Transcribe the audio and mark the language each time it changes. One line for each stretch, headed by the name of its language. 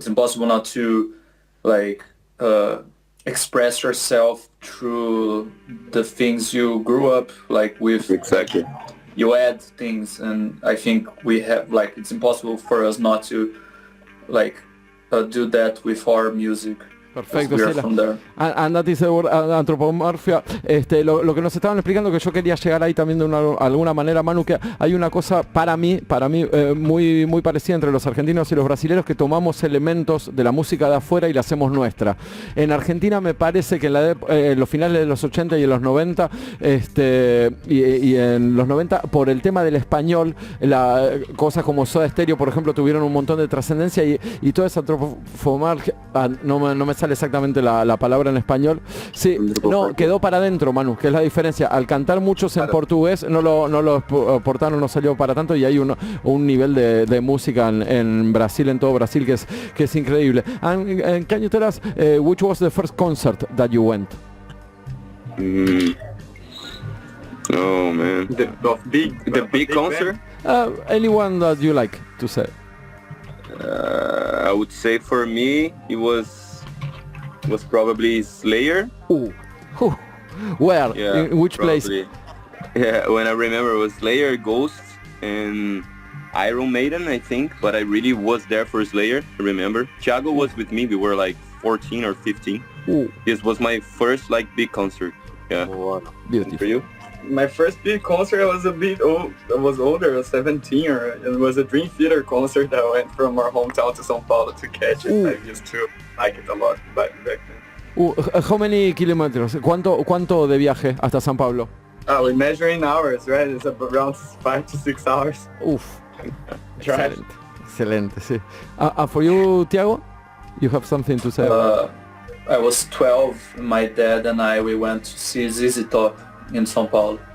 English: It's impossible not to like express yourself through the things you grew up like with. Exactly. You add things, and I think we have like, it's impossible for us not to like do that with our music.
Spanish: Perfecto, sí,
English: and that is the word antropomorfia.
Spanish: Lo que nos estaban explicando, que yo quería llegar ahí también de alguna manera, Manu, que hay una cosa para mí muy parecida entre los argentinos y los brasileños, que tomamos elementos de la música de afuera y la hacemos nuestra. En Argentina me parece que en los finales de los 80 y en los 90, y en los 90, por el tema del español, cosas como Soda Stereo, por ejemplo, tuvieron un montón de trascendencia, y toda esa antropomorfia, no me sale exactamente la palabra en español. Sí, no, quedó para adentro, Manu, que es la diferencia. Al cantar muchos en portugués, no lo exportaron, no salió para tanto, y hay un nivel de música en Brasil, en todo Brasil, que es increíble.
English: And can you tell us which was the first concert that you went? Oh man, the big concert? Anyone that you like to say. I would say for me it was probably Slayer. Ooh. Where? Yeah, in which probably. Place? Yeah, when I remember it was Slayer, Ghost, and Iron Maiden, I think, but I really was there for Slayer, I remember. Thiago was with me, we were like 14 or 15. This was my first like big concert. Yeah.
Spanish: Bueno.
English: Beautiful. For you? My first big concert, I was a bit old. I was older, I was 17, it was a Dream Theater concert that I went from our hometown to São Paulo to catch it. I used to like it a lot back then. How many kilometers?
Spanish: ¿Cuánto de viaje hasta San Pablo?
English: We're measuring hours, right? It's around 5 to 6 hours. Uf, Drive.
Spanish: excelente, sí.
English: For you, Thiago, you have something to say? I was 12. My dad and we went to see ZZ Top in São Paulo.